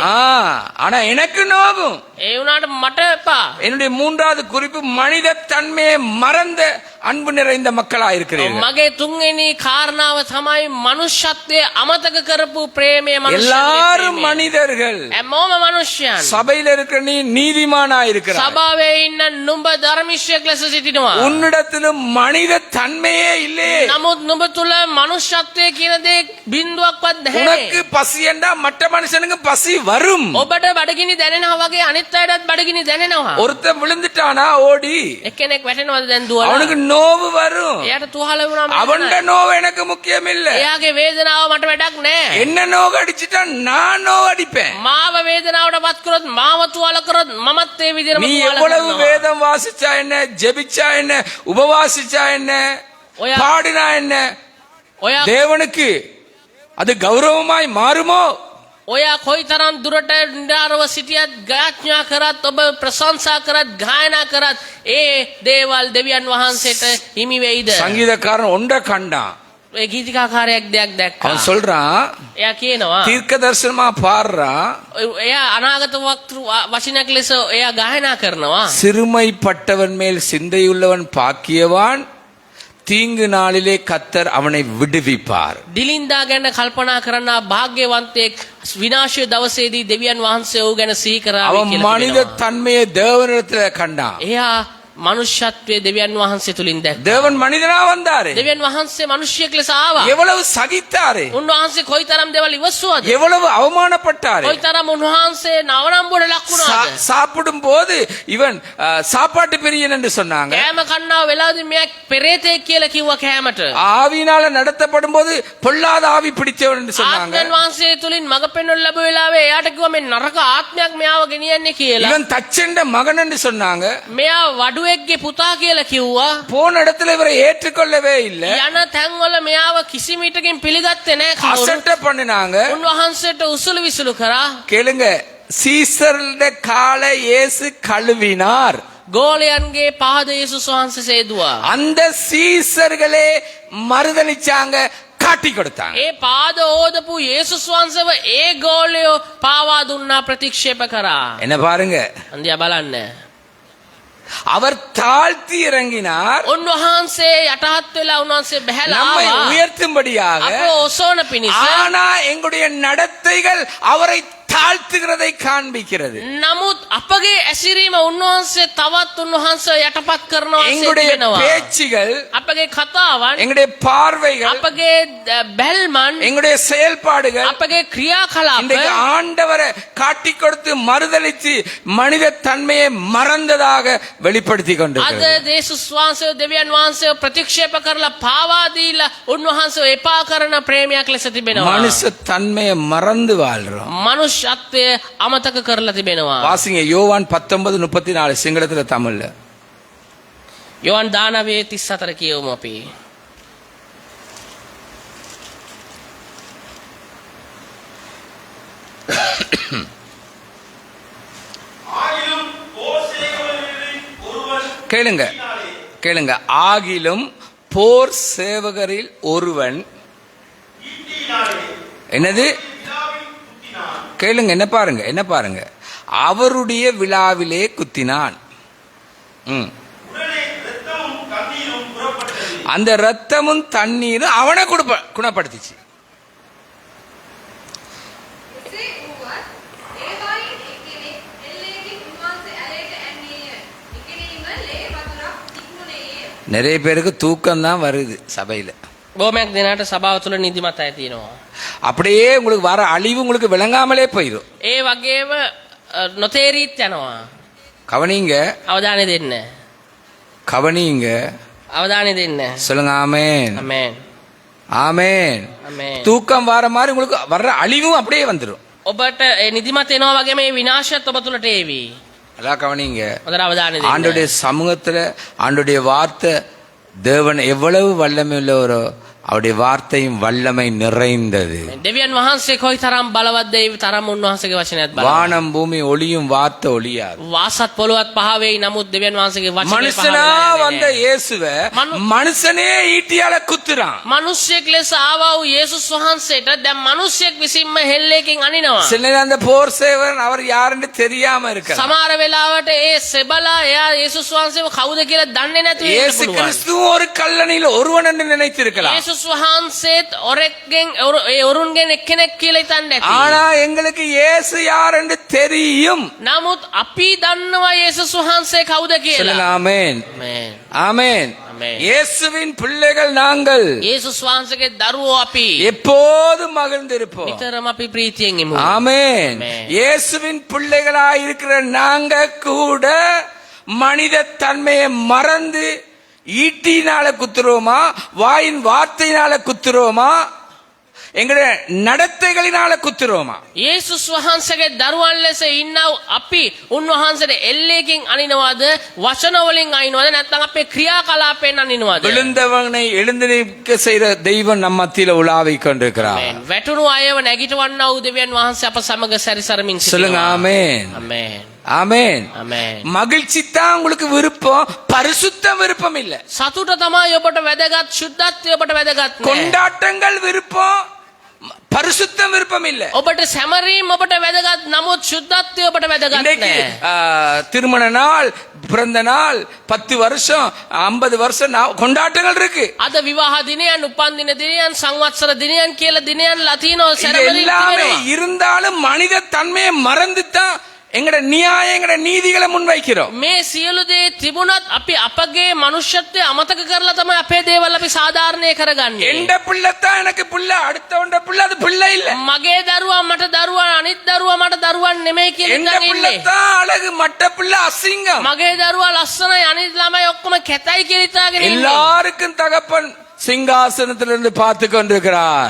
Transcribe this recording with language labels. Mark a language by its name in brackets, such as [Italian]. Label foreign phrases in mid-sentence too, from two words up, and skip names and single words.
[Tamil] ஆனா எனக்கு நோகும். [Sinhala] ඒ වුණාට මට එපා. [Tamil] என்னுடைய மூன்றாவது குறிப்பு மனித தன்மையை மறந்த அன்பு நிறைந்த மக்களா இருக்கிறீர்கள். [Sinhala] මගේ තුන්වෙනි කාරණාව තමයි මනුෂ්‍යත්වයේ අමතක කරපු ප්‍රේමය. [Tamil] எல்லாரும் மனிதர்கள். [Sinhala] හැමෝම මනුෂ්‍යයන්. [Tamil] சபையில இருக்கிற நீ நீதிமானா இருக்கிறாய். [Sinhala] සභාවේ ඉන්න නුඹ ධර්මිෂ්ඨයෙක් ලෙස සිටිනවා. [Tamil] உன்னிடத்திலும் மனித தன்மையே இல்லையே. [Sinhala] නමුත් නුඹ තුල මනුෂ්‍යත්වයේ කියන දේ බිඳුවක්වත් නැහැ. [Tamil] உனக்கு பசி என்றா மற்ற மனுஷனுக்கு பசி வரும். [Sinhala] ඔබට බඩගිනි දැනෙනවා වගේ අනිත් අයටත් බඩගිනි දැනෙනවා. [Tamil] ஒருத்தன் விழுந்துட்டானா ஓடி [Sinhala] එක්කෙනෙක් වැටෙනවද දැන් දුවලා? [Tamil] அவனுக்கு நோவு வரும். [Sinhala] එයාට තුවාල වුණාම [Tamil] அவன்ட நோவு எனக்கு முக்கியம் இல்ல. [Sinhala] එයාගේ වේදනාව මට වැඩක් නැහැ. [Tamil] என்ன நோவு அடிச்சிட்டா நான் நோவு அடிப்பேன். [Sinhala] මාව වේදනාවට පත් කරොත් මාව තුවාල කරොත් මමත් ඒ විදිහටම [Tamil] நீ [Sinhala] තුවාල [Tamil] எவ்வளவு [Sinhala] කරනවා. [Tamil] வேதம் வாசிச்சா என்ன, ஜெபிச்சா என்ன, உபவாசிச்சா என்ன, [Sinhala] ඔයා- [Tamil] பாடினா என்ன, [Sinhala] ඔයා [Tamil] தேவனுக்கு அது கௌரவமாய் மாறுமோ? [Sinhala] ඔයා කොයිතරම් දුරට නිරාරව සිටියත් ගාඥා කරත් ඔබ ප්‍රශංසා කරත් ගායනා කරත් ඒ දේවල් දෙවියන් වහන්සේට හිමි වෙයිද? [Tamil] சங்கீதக்காரன் ஒன்றை கண்டான். [Sinhala] ඒ ගීතිකාකාරයෙක් දෙයක් දැක්කා. [Tamil] அவன் சொல்றான், [Sinhala] එයා කියනවා [Tamil] தீர்க்க தரிசனமா பாடுறான், [Sinhala] එයා අනාගත වක්තෘ වචනයක් ලෙස එයා ගායනා කරනවා. [Tamil] சிறுமைப்பட்டவன் மேல் சிந்தையுள்ளவன் பாக்கியவான், தீங்கு நாளிலே கத்தர் அவனை விடுவிப்பார். [Sinhala] දිලින්දා ගැන කල්පනා කරනා භාග්‍යවන්තයෙක් විනාශය දවසේදී දෙවියන් වහන්සේ ඔහු ගැන සිහි කරාවි [Tamil] அவன் [Sinhala] කියලා [Tamil] மனித [Sinhala] කියනවා. [Tamil] தன்மையை தேவனிடத்துல கண்டான். [Sinhala] එයා මනුෂ්‍යත්වයේ දෙවියන් වහන්සේ තුලින් දැක්කා. [Tamil] தேவன் மனிதனா வந்தாரு. [Sinhala] දෙවියන් වහන්සේ මිනිසියෙක් ලෙස ආවා. [Tamil] எவ்வளவு சகித்தாரு, [Sinhala] උන්වහන්සේ කොයිතරම් දේවල් ඉවසුවද? [Tamil] எவ்வளவு அவமானப்பட்டாரு. [Sinhala] කොයිතරම් උන්වහන්සේ නවනම්බුවට ලක් වුණාද? [Tamil] சாப்பிடும் போது இவன் சாப்பாட்டு பிரியன் என்று சொன்னாங்க. [Sinhala] කෑම කන්නා වෙලාවදී මෙයා පෙරේතෙක් කියලා කිව්වා කෑමට. [Tamil] ஆவியினால நடத்தப்படும் போது பொல்லாத ஆவி பிடித்தவன் என்று சொன்னாங்க. [Sinhala] ආත්මයන් වහන්සේ තුලින් මඟ පෙන්වන්න ලැබුව වෙලාවේ එයාට කිව්වා මේ නරක ආත්මයක් මෙයාව ගෙනියන්නේ කියලා. [Tamil] இவன் தச்செண்ட மகன் என்று சொன்னாங்க. [Sinhala] මෙයා වඩුවෙක්ගේ පුතා කියලා කිව්වා. [Tamil] போன இடத்துல இவரை ஏற்றுக்கொள்ளவே இல்லை. [Sinhala] යන තැන්වල මෙයාව කිසිම විටකින් පිළිගත්තේ නැහැ කවුරුත්. [Tamil] அசட்டை பண்ணினாங்க. [Sinhala] උන්වහන්සේට උසුළු විසුළු කරා. [Tamil] கேளுங்க, சீசருடைய காலை இயேசு கழுவினார். [Sinhala] ගෝලයන්ගේ පාද යේසුස් වහන්සේ සේදුවා. [Tamil] அந்த சீசர்களே மறுதலிச்சாங்க, காட்டி கொடுத்தாங்க. [Sinhala] ඒ පාද ඕදපු යේසුස් වහන්සේව ඒ ගෝලයෝ පාවා දුන්නා, ප්‍රතික්ෂේප කරා. [Tamil] என்ன பாருங்க, [Sinhala] අන්දියා බලන්න. [Tamil] அவர் தாழ்த்தி இறங்கினார் [Sinhala] උන්වහන්සේ යටහත් වෙලා උන්වහන්සේ බැහැලා [Tamil] நம்மை [Sinhala] ආවා. [Tamil] உயர்த்தும்படியாக. [Sinhala] අප ඔසෝන පිණිස. [Tamil] ஆனா எங்களுடைய நடத்தைகள் அவரை தாழ்த்துகிறதை காண்பிக்கிறது. [Sinhala] නමුත් අපගේ ඇසිරීම උන්වහන්සේ තවත් උන්වහන්සේ යටපත් කරනවා [Tamil] எங்களுடைய [Sinhala] සිටිනවා. [Tamil] பேச்சுகள், [Sinhala] අපගේ කතාවන්, [Tamil] எங்களுடைய பார்வைகள், [Sinhala] අපගේ බැල්මන්, [Tamil] எங்களுடைய செயல்பாடுகள் [Sinhala] අපගේ ක්‍රියාකලාප [Tamil] இன்றைக்கு ஆண்டவரை காட்டி கொடுத்து மறுதலித்து மனித தன்மையை மறந்ததாக வெளிப்படுத்தி [Sinhala] අද [Tamil] கொண்டிருக்கிறது. [Sinhala] දේශුස් වහන්සේ දෙවියන් වහන්සේ ප්‍රතික්ෂේප කරලා පාවා දීලා උන්වහන්සේ එපා කරන ප්‍රේමයක් ලෙස තිබෙනවා. [Tamil] மனுஷ தன்மையை மறந்து வாழ்றோம். [Sinhala] මනුෂ්‍යත්වය අමතක කරලා තිබෙනවා. [Tamil] வாசிங்க யோவான் 19:34 சிங்களத்துல தமிழ்ல. [Sinhala] යොවන් 19:34 කියවමු අපි. [Tamil] ஆகிலும் போசேயவர்களில் ஒருவன் கேளுங்க கேளுங்க. ஆகிலும் போர் சேவகரில் ஒருவன் ஈட்டியினாலே என்னது விழாவில் குத்தினான். கேளுங்க, என்ன பாருங்க, அவருடைய விழாவிலே குத்தினான். உடனே இரத்தமும் கண்ணீரும் புறப்பட்டது. அந்த ரத்தமும் தண்ணீரும் அவனை குணப்படுத்திச்சு. [Sinhala] එසේ වුවත් ඒවායින් එක්කෙනෙක් එල්ලේකින් උන්වහන්සේ ඇලේට ඇන්නේය. එකිනෙම ලේ වතුරක් නික්මුණේය. [Tamil] நிறைய பேருக்கு தூக்கம் தான் வருது சபையில. [Sinhala] බොහොමයක් දෙනාට සභාව තුළ නිදිමත ඇති වෙනවා. [Tamil] அப்படியே உங்களுக்கு வர அழிவு உங்களுக்கு விளங்காமலே போயிடும். [Sinhala] ඒ වගේම නොතේරීත් යනවා. [Tamil] கவனிங்க, [Sinhala] අවධානය දෙන්න. [Tamil] கவனிங்க. [Sinhala] අවධානය දෙන්න. [Tamil] சொல்லுங்க ஆமென். [Sinhala] ආමේන්. [Tamil] ஆமென். [Sinhala] ආමේන්. [Tamil] தூக்கம் வர மாதிரி உங்களுக்கு வர்ற அழிவும் அப்படியே வந்துடும். [Sinhala] ඔබට ඒ නිදිමත එනවා වගේ මේ විනාශයත් ඔබ තුළට ඒවි. [Tamil] அதான் கவனிங்க. [Sinhala] හොඳට අවධානය දෙන්න. [Tamil] ஆண்டுடைய சமூகத்துல ஆண்டுடைய வார்த்தை தேவன் எவ்வளவு வல்லமை உள்ளவரோ அவருடைய வார்த்தையும் வல்லமை நிறைந்தது. [Sinhala] දෙවියන් වහන්සේ කොයි තරම් බලවත්ද ඒ තරම් උන්වහන්සේගේ වචනයත් බලවත්. [Tamil] வானம் பூமி ஒளியும் வார்த்தை ஒளியாது. [Sinhala] වාසත් පොළොවත් පහ වෙයි නමුත් දෙවියන් වහන්සේගේ වචනේ පහ [Tamil] மனுஷனா [Sinhala] වෙලා [Tamil] வந்த [Sinhala] නැහැ. [Tamil] இயேசுவ மனுஷனே ஈட்டியால குத்துறான். [Sinhala] මිනිස්සෙක් ලෙස ආවා වූ යේසුස් වහන්සේට දැන් මිනිස්සෙක් විසින්ම හෙල්ලේකින් අනිනවා. [Tamil] சில நேரம் அந்த போர் சேவன் அவர் யாருன்னு தெரியாம இருக்கலாம். [Sinhala] සමහර වෙලාවට ඒ සෙබලා එයා යේසුස් වහන්සේව කවුද කියලා දන්නේ නැතුව ඉන්න [Tamil] இயேசு [Sinhala] පුළුවන්. [Tamil] கிறிஸ்துவும் ஒரு கல்லணையில் ஒருவன் என்று நினைத்திருக்கலாம். [Sinhala] යේසුස් වහන්සේත් ඔරෙක්ගෙන් ඒ ඔරුන්ගෙන් එක්කෙනෙක් කියලා හිතන්නේ නැති. [Tamil] ஆனா எங்களுக்கு இயேசு யார் என்று தெரியும். [Sinhala] නමුත් අපි දන්නවා යේසුස් වහන්සේ කවුද [Tamil] சொல்லுங்க [Sinhala] කියලා. [Tamil] ஆமென். [Sinhala] ආමේන්. [Tamil] ஆமென். ஆமென். இயேசுவின் பிள்ளைகள் நாங்கள் [Sinhala] යේසුස් වහන්සේගේ දරුවෝ අපි [Tamil] எப்போதும் மகிழ்ந்திருப்போம். [Sinhala] නිතරම අපි ප්‍රීතියෙන් ඉමු. [Tamil] ஆமென். ஆமென். இயேசுவின் பிள்ளைகளாய் இருக்கிற நாங்க கூட மனித தன்மையை மறந்து ஈட்டினால குத்துறோமா, வாயின் வார்த்தையினால குத்துறோமா, எங்களுடைய நடத்தைகளினால குத்துறோமா? [Sinhala] යේසුස් වහන්සේගේ දරුවන් ලෙස ඉන්නව අපි උන්වහන්සේට එල්ලේකින් අනිනවද, වචන වලින් අනිනවද, නැත්නම් අපේ ක්‍රියාකලාපයෙන් අනිනවද? [Tamil] விழுந்தவனை எழுந்து நிற்க செய்கிற தெய்வம் நம்ம மத்தியில உலாவிக் கொண்டிருக்கிறார். [Sinhala] ආමේන්. වැටුණු අයව නැගිටවන්නා වූ දෙවියන් වහන්සේ අප සමග සැරිසරමින් [Tamil] சொல்லுங்க [Sinhala] සිටිනවා. [Tamil] ஆமென். [Sinhala] ආමේන්. [Tamil] ஆமென். [Sinhala] ආමේන්. [Tamil] மகிழ்ச்சி தான் உங்களுக்கு விருப்பம், பரிசுத்தம் விருப்பம் இல்ல. [Sinhala] සතුට තමයි ඔබට වැදගත්, ශුද්ධත්වය ඔබට වැදගත් නෑ. [Tamil] கொண்டாட்டங்கள் விருப்பம், பரிசுத்தம் விருப்பம் இல்ல. [Sinhala] ඔබට සැමරීම ඔබට වැදගත්, නමුත් ශුද්ධත්වය ඔබට වැදගත් [Tamil] இன்னைக்கு [Sinhala] නෑ. [Tamil] திருமண நாள், பிறந்த நாள், 10 வருஷம் 50 வருஷம் கொண்டாட்டங்கள் இருக்கு. [Sinhala] අද විවාහ දිනයන්, උපන්දින දිනයන්, සංවත්සර දිනයන් කියලා දිනයන් ලතිනෝ [Tamil] இது [Sinhala] සැරවලින් [Tamil] எல்லாமே [Sinhala] තිබෙනවා. [Tamil] இருந்தாலும் மனித தன்மையை மறந்து தான் எங்கட நியாயம், எங்கட நீதிகளை முன்வைக்கிறோம். [Sinhala] මේ සියලු දේ තිබුණත් අපි අපගේ මනුෂ්‍යත්වය අමතක කරලා තමයි අපේ දේවල් අපි සාධාරණය කරගන්නේ. [Tamil] எந்த பிள்ளை தான் எனக்கு பிள்ளை, அடுத்தவண்ட பிள்ளை அது பிள்ளை இல்ல. [Sinhala] මගේ දරුවා මට දරුවා, අනිත් දරුවා මට දරුවන් නෙමෙයි කියලා [Tamil] எந்த [Sinhala] හිතන් [Tamil] பிள்ளை [Sinhala] ඉන්නේ. [Tamil] தான் அழகு, மற்ற பிள்ளை அசிங்கம். [Sinhala] මගේ දරුවා ලස්සනයි, අනිත් ළමයි ඔක්කොම කැතයි කියලා හිතාගෙන ඉන්නේ. [Tamil] எல்லாருக்கும் தகப்பன் சிங்காசனத்திலிருந்து பார்த்து கொண்டிருக்கிறார்.